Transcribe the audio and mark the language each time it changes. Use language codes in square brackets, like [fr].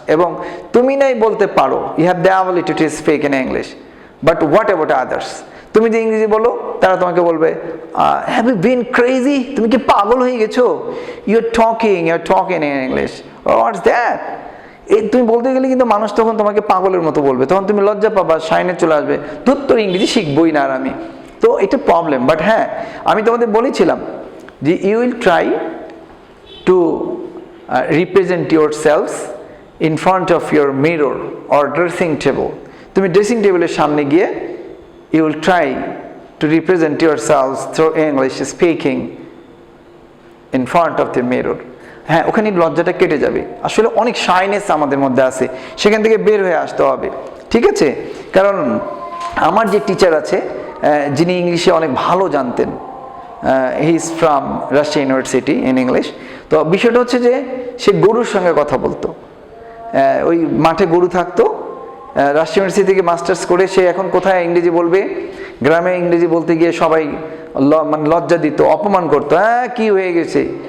[bn] এবং তুমি নাই বলতে পারো, [en] you have the ability to speak in English, but what about others? [bn] তুমি যে ইংরেজি বলো, তারা তোমাকে বলবে [en] have you been crazy? [bn] তুমি কি পাগল হয়ে গেছো? [en] you're talking in English. what's that? [bn] তুমি বলতে গেলে কিন্তু মানুষ তখন তোমাকে পাগলের মতো বলবে, তখন তুমি লজ্জা পাবা, সাইনে চলে আসবে, তোর ইংরেজি শিখবই না আর আমি। তো এটা প্রবলেম। [en] but [bn] হ্যাঁ, আমি তোমাদের বলেছিলাম যে [en] You will try to represent your selfs in front of your mirror or dressing table. [bn] তুমি ড্রেসিং টেবিলের সামনে গিয়ে [en] you will try to represent yourselves through English speaking in front of the mirror. [bn] হ্যাঁ, ওখানে লজ্জাটা কেটে যাবে। আসলে অনেক শাইনেস আমাদের মধ্যে আছে, সেখান থেকে বের হয়ে আসতে হবে, ঠিক আছে? কারণ আমার যে টিচার আছে, যিনি ইংলিশে অনেক ভালো জানতেন, [en] He is from Russia university in English. [bn] তো বিষয়টা হচ্ছে যে সে গরুর সঙ্গে কথা বলতো, ওই মাঠে গরু থাকতো, রাশিয়া ইউনিভার্সিটি থেকে মাস্টার্স করে সে এখন কোথায় ইংরেজি বলবে, গ্রামে ইংরেজি বলতে গিয়ে সবাই মানে লজ্জা দিত, অপমান করতো, হ্যাঁ কি হয়ে গেছে।